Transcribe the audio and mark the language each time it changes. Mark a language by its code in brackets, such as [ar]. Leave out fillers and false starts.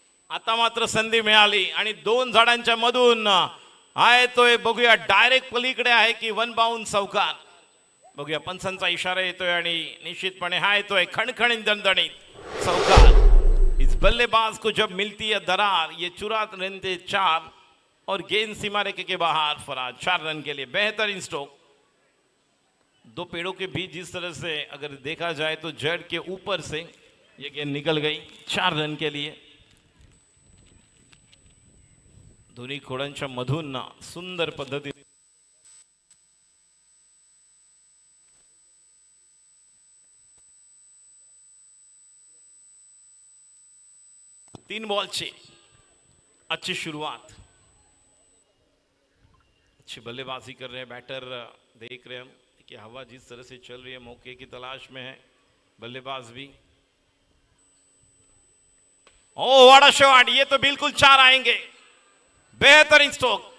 [mr] आता मात्र संधी मिळाली आणि 2 झाडांच्या मधून आहे तोय बघूया. डायरेक्ट पलीकडे आहे की 1 बाउंड चौकार. बघूया पंचांचा इशारा येतोय आणि निश्चितपणे हा येतोय खणखणीत दणदणीत चौकार. [hi] इस बल्लेबाज को जब मिलती है दरार ये चुरा लेते 4 और गेंद सीमा रेखे के बाहर. फराज 4 रन के लिए बेहतरीन स्ट्रोक. 2 पेड़ों के बीच जिस तरह से अगर देखा जाए तो जड़ के ऊपर से ये गेंद निकल गई. 4 रन के लिए. [mr] दोन्ही खोडांच्या मधून सुंदर पद्धतीने 3 बॉलची [hi] अच्छी शुरुआत. अच्छी बल्लेबाजी कर रहे हैं बैटर. देख रहे हैं हम कि हवा जिस तरह से चल रही है मौके की तलाश में है बल्लेबाज भी. [en] Oh what a shot. [hi] ये तो बिल्कुल 4 आएंगे. बेहतरीन स्ट्रोक.